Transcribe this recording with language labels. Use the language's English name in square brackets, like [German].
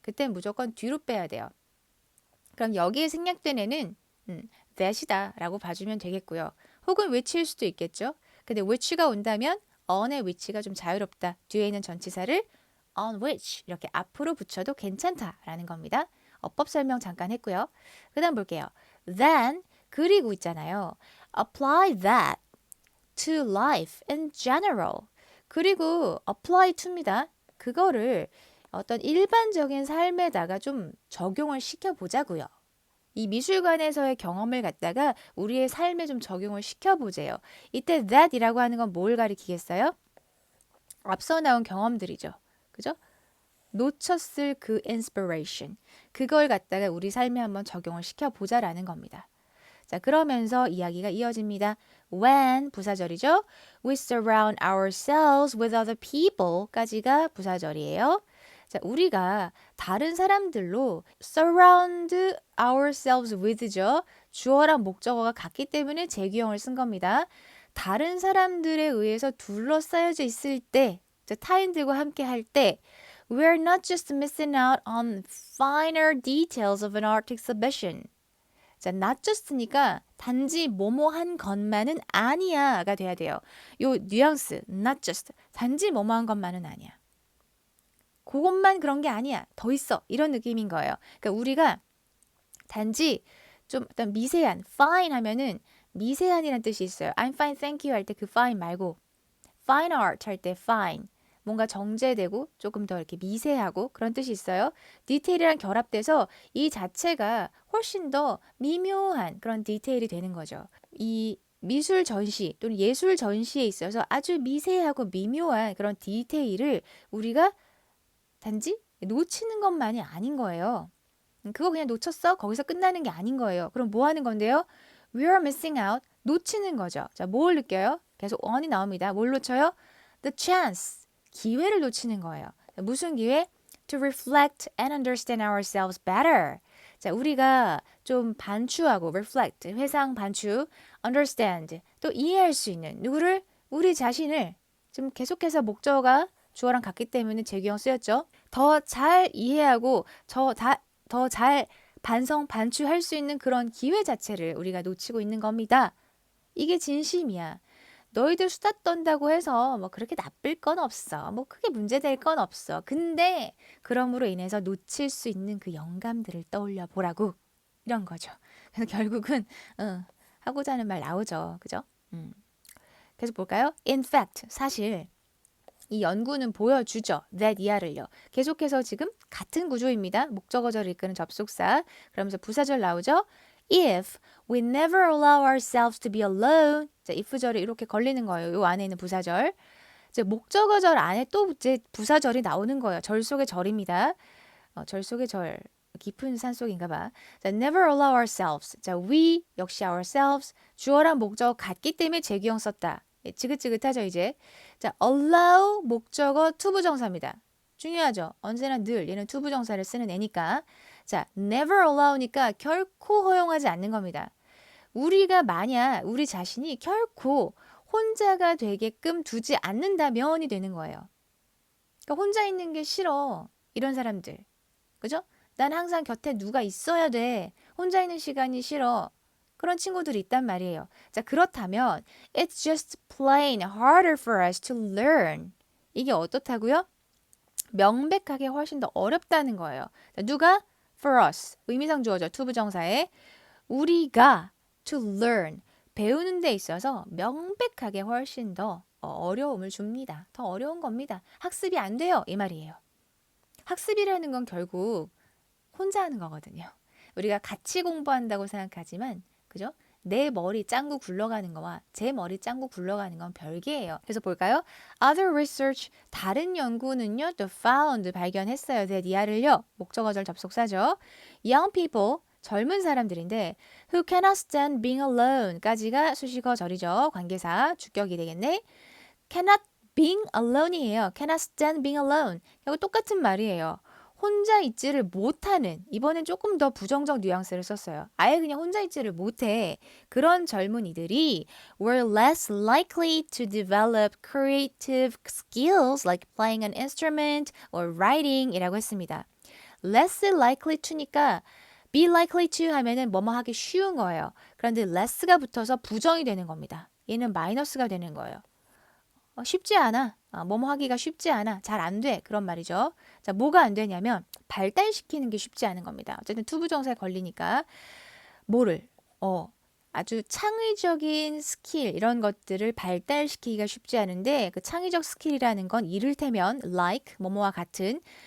[Korean] 그땐 무조건 뒤로 빼야 돼요. 그럼 여기에 생략된 애는 that이다 라고 봐주면 되겠고요. 혹은 which일 수도 있겠죠. 근데 which가 온다면 on의 which가 좀 자유롭다. 뒤에 있는 전치사를 on which 이렇게 앞으로 붙여도 괜찮다라는 겁니다. 어법 설명 잠깐 했고요. 그 다음 볼게요. Then 그리고 있잖아요. [English] Apply that to life in general. [Korean] 그리고 apply to입니다. 그거를 어떤 일반적인 삶에다가 좀 적용을 시켜보자고요. 이 미술관에서의 경험을 갖다가 우리의 삶에 좀 적용을 시켜보세요. 이때 that이라고 하는 건 뭘 가리키겠어요? 앞서 나온 경험들이죠. 그죠? 놓쳤을 그 inspiration. 그걸 갖다가 우리 삶에 한번 적용을 시켜보자라는 겁니다. 자, 그러면서 이야기가 이어집니다. When 부사절이죠. [English] We surround ourselves with other people까지가 [Korean] 부사절이에요. 자, 우리가 다른 사람들로 [English] surround ourselves with [Korean] 죠. 주어랑 목적어가 같기 때문에 제규형을 쓴 겁니다. 다른 사람들에 의해서 둘러싸여져 있을 때, 타인들과 함께 할 때, [English] we're not just missing out on finer details of an art exhibition. [Korean] 자, not just니까 단지 뭐뭐한 것만은 아니야가 돼야 돼요. 요 뉘앙스, not just, 단지 뭐뭐한 것만은 아니야. 그것만 그런 게 아니야. 더 있어. 이런 느낌인 거예요. 그러니까 우리가 단지 좀 어떤 미세한, fine 하면은 미세한이라는 뜻이 있어요. [English] I'm fine, thank you 할 때 그 fine 말고 fine art 할 때 fine. [Korean] 뭔가 정제되고 조금 더 이렇게 미세하고 그런 뜻이 있어요. 디테일이랑 결합돼서 이 자체가 훨씬 더 미묘한 그런 디테일이 되는 거죠. 이 미술 전시 또는 예술 전시에 있어서 아주 미세하고 미묘한 그런 디테일을 우리가 단지 놓치는 것만이 아닌 거예요. 그거 그냥 놓쳤어? 거기서 끝나는 게 아닌 거예요. 그럼 뭐 하는 건데요? [English] We are missing out. [Korean] 놓치는 거죠. 자, 뭘 느껴요? 계속 on이 나옵니다. 뭘 놓쳐요? [English] The chance. [Korean] 기회를 놓치는 거예요. 자, 무슨 기회? [English] To reflect and understand ourselves better. [Korean] 자, 우리가 좀 반추하고 reflect, 회상 반추, understand, 또 이해할 수 있는 누구를? 우리 자신을 좀 계속해서 목적어가 주어랑 같기 때문에 제규형 쓰였죠. 더 잘 이해하고 더 잘 반성, 반추할 수 있는 그런 기회 자체를 우리가 놓치고 있는 겁니다. 이게 진심이야. 너희들 수다 떤다고 해서 뭐 그렇게 나쁠 건 없어. 뭐 크게 문제될 건 없어. 근데 그럼으로 인해서 놓칠 수 있는 그 영감들을 떠올려 보라고. 이런 거죠. 그래서 결국은 하고자 하는 말 나오죠. 그죠? 계속 볼까요? In fact, 사실 이 연구는 보여주죠. that 이하를요. 계속해서 지금 같은 구조입니다. 목적어절을 이끄는 접속사. 그러면서 부사절 나오죠. [English] If we never allow ourselves to be alone. [Korean] 자, if절이 이렇게 걸리는 거예요. 요 안에 있는 부사절. 이제 목적어절 안에 또 이제 부사절이 나오는 거예요. 절 속의 절입니다. 절 속의 절. 깊은 산 속인가 봐. 자, [English] never allow ourselves. [Korean] 자, we 역시 ourselves. 주어랑 목적어 같기 때문에 제규형 썼다. 예, 지긋지긋하죠, 이제. 자, allow 목적어 투부정사입니다. 중요하죠. 언제나 늘 얘는 투부정사를 쓰는 애니까. 자, never allow니까 결코 허용하지 않는 겁니다. 우리가 만약 우리 자신이 결코 혼자가 되게끔 두지 않는다면이 되는 거예요. 그러니까 혼자 있는 게 싫어. 이런 사람들. 그죠? 난 항상 곁에 누가 있어야 돼. 혼자 있는 시간이 싫어. 그런 친구들이 있단 말이에요. 자, 그렇다면 [English] it's just plain harder for us to learn. [Korean] 이게 어떻다고요? 명백하게 훨씬 더 어렵다는 거예요. 자, 누가? For us. 의미상 주어죠. 투부정사에. 우리가 to learn. 배우는 데 있어서 명백하게 훨씬 더 어려움을 줍니다. 더 어려운 겁니다. 학습이 안 돼요. 이 말이에요. 학습이라는 건 결국 혼자 하는 거거든요. 우리가 같이 공부한다고 생각하지만 그죠? 내 머리 짱구 굴러가는 거와 제 머리 짱구 굴러가는 건 별개예요. 그래서 볼까요? Other research, 다른 연구는요, 또 found, 발견했어요. that 이하를요, 목적어절 접속사죠. [English] Young people, [Korean] 젊은 사람들인데 [English] who cannot stand being alone까지가 [Korean] 수식어절이죠. 관계사, 주격이 되겠네. [English] cannot being alone [Korean] 이에요. [English] cannot stand being alone. [Korean] 결국 똑같은 말이에요. 혼자 있지를 못하는, 이번엔 조금 더 부정적 뉘앙스를 썼어요. 아예 그냥 혼자 있지를 못해. 그런 젊은이들이 [English] were less likely to develop creative skills like playing an instrument or writing [Korean] 이라고 했습니다. less likely to니까 be likely to 하면은 뭐뭐 하기 쉬운 거예요. 그런데 less가 붙어서 부정이 되는 겁니다. 얘는 마이너스가 되는 거예요. 쉽지 않아. 뭐뭐 하기가 쉽지 않아. 잘 안 돼. 그런 말이죠. 자, 뭐가 안 되냐면 발달시키는 게 쉽지 않은 겁니다. 어쨌든 투부정사에 걸리니까 뭐를 아주 창의적인 스킬 이런 것들을 발달시키기가 쉽지 않은데 그 창의적 스킬이라는 건 이를테면 like 뭐뭐와 같은